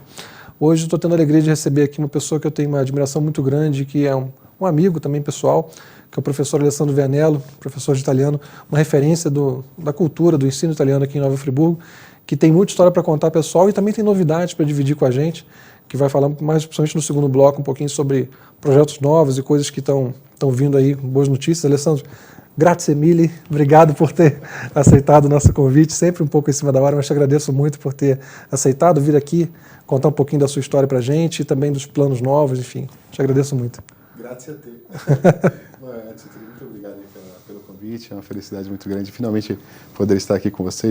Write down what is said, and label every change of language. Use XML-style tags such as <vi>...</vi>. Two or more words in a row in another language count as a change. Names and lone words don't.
<pt>Hoje estou tendo a alegria de receber aqui uma pessoa que eu tenho uma admiração muito grande, que é um amigo também pessoal, que é o professor Alessandro Vianello, professor de italiano, uma referência da cultura, do ensino italiano aqui em Nova Friburgo, que tem muita história para contar, pessoal, e também tem novidades para dividir com a gente, que vai falar mais, principalmente no segundo bloco, um pouquinho sobre projetos novos e coisas que estão vindo aí, boas notícias.</pt> <it>Alessandro, grazie mille,</it> <pt>obrigado por ter aceitado o nosso convite, sempre um pouco em cima da hora, mas te agradeço muito por ter aceitado vir aqui contar um pouquinho da sua história para a gente e também dos planos novos, enfim, te agradeço muito.</pt> <it>Grazie a te.</it> <pt>Antes de tudo, muito obrigado pelo convite, é uma felicidade muito grande finalmente poder estar aqui com você.</pt>